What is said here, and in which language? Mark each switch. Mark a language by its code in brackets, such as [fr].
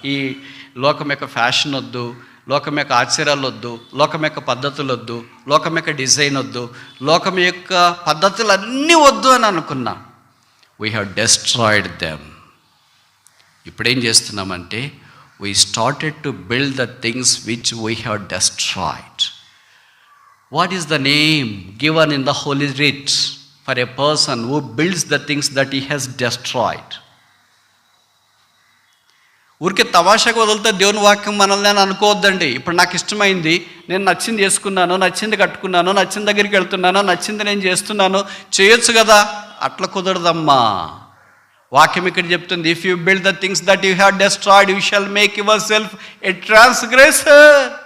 [te] ఈ లోకం యొక్క ఫ్యాషన్ వద్దు, లోకం యొక్క ఆశ్చర్యాలు వద్దు, లోకం యొక్క పద్ధతులు వద్దు, లోకం యొక్క డిజైన్ వద్దు, లోకం యొక్క పద్ధతులు అన్నీ వద్దు అని అనుకున్నాం. [en] We have destroyed them. [te] ఇప్పుడేం చేస్తున్నామంటే [en] We started to build the things which we have destroyed. What is the name given in the Holy Writ for a person who builds the things that he has destroyed? [te] ఊరికే తమాషాగా వదిలితే దేవుని వాక్యం మనల్ని అని అనుకోవద్దండి. ఇప్పుడు నాకు ఇష్టమైంది, నేను నచ్చింది చేసుకున్నాను, నచ్చింది కట్టుకున్నాను, నచ్చిన దగ్గరికి వెళ్తున్నాను, నచ్చింది నేను చేస్తున్నాను, చేయొచ్చు కదా. అట్లా కుదరదమ్మా. వాక్యం ఇక్కడ చెప్తుంది, [en] If you build the things that you have destroyed you shall make yourself a transgressor.